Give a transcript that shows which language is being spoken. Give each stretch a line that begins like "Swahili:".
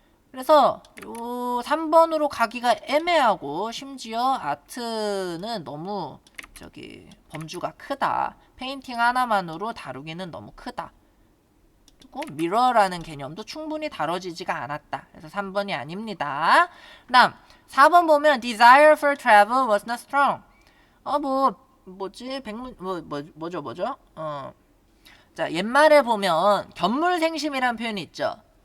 Korean: 그래서 요 3번으로 가기가 애매하고 심지어 아트는 너무 범주가 크다. 페인팅 하나만으로 다루기는 너무 크다. 그리고 미러라는 개념도 충분히 다뤄지지가 않았다. 그래서 3번이 아닙니다. 그 다음 4번 보면
English: desire for travel was not strong.
Korean: 뭐죠? 자, 옛말에 보면 견물생심이라는 표현이 있죠.